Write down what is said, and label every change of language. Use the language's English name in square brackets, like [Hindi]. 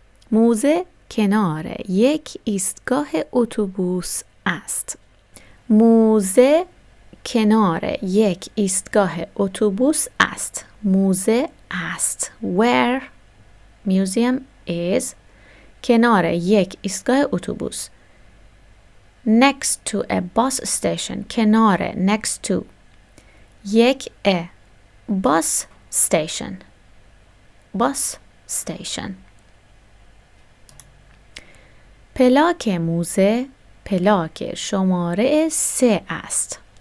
[Persian] موزه کنار یک ایستگاه اتوبوس است. موزه کنار یک ایستگاه اتوبوس است. موزه است. [English] Where museum is [Persian] کنار یک ایستگاه اتوبوس. [English] Next to a bus station. کنار next to یک bus station. Bus station. [Persian] پلاک موزه پلاک شماره 3 است.